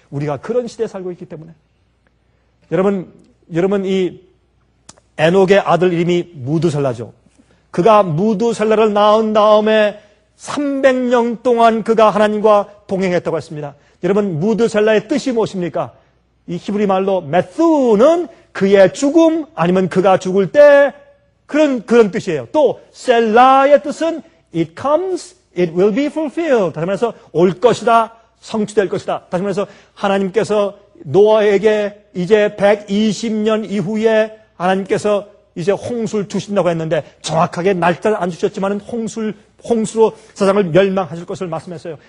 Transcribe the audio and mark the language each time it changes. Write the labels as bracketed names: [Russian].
[Korean] 우리가 그런 시대에 살고 있기 때문에. 여러분 이 에녹의 아들 이름이 무두셀라죠. 그가 무두셀라를 낳은 다음에 300년 동안 그가 하나님과 동행했다고 했습니다. 여러분, 무두셀라의 뜻이 무엇입니까? 이 히브리 말로 메수는 그의 죽음, 아니면 그가 죽을 때 그런 뜻이에요. 또 셀라의 뜻은 [English] it comes, it will be fulfilled. [Korean] 다시 말해서 올 것이다, 성취될 것이다. 다시 말해서 하나님께서 노아에게 이제 120년 이후에 하나님께서 이제 홍수를 주신다고 했는데 정확하게 날짜를 안 주셨지만 홍수로 세상을 멸망하실 것을 말씀했어요.